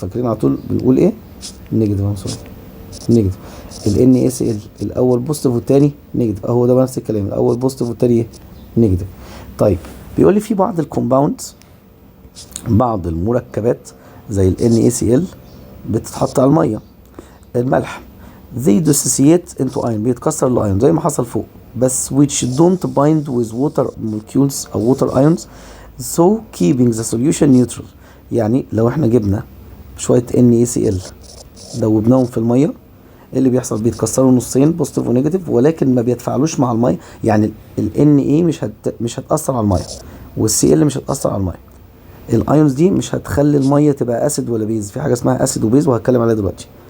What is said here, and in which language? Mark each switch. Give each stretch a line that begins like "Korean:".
Arabic: فاكرين على طول بنقول ايه؟ نيجاتيف. نيجاتيف. الان اس ال الاول بوزيتيف والثاني نيجاتيف، اهو ده نفس الكلام، الاول بوزيتيف والثاني نيجاتيف. طيب بيقول لي في بعض الكومباوندز، بعض المركبات زي الان اس ال بتتحط على الميه.
English: الملح they dissociate into ion،
Arabic: بيتكسر الايون زي ما حصل فوق، بس
English: which don't bind with water molecules او water ions so keeping the solution neutral.
Arabic: يعني لو احنا جبنا شويه NaCl دوبناهم في الميه، ايه اللي بيحصل؟ بيتكسروا نصين بوزيتيف ونيجاتيف، ولكن ما بيتفاعلوش مع الميه. يعني ال Na مش هتاثر على الميه، والCl مش هتاثر على الميه. الايونز دي مش هتخلي الميه تبقى اسيد ولا بيز، في حاجه اسمها اسيد وبيز وهتكلم عليها دلوقتي.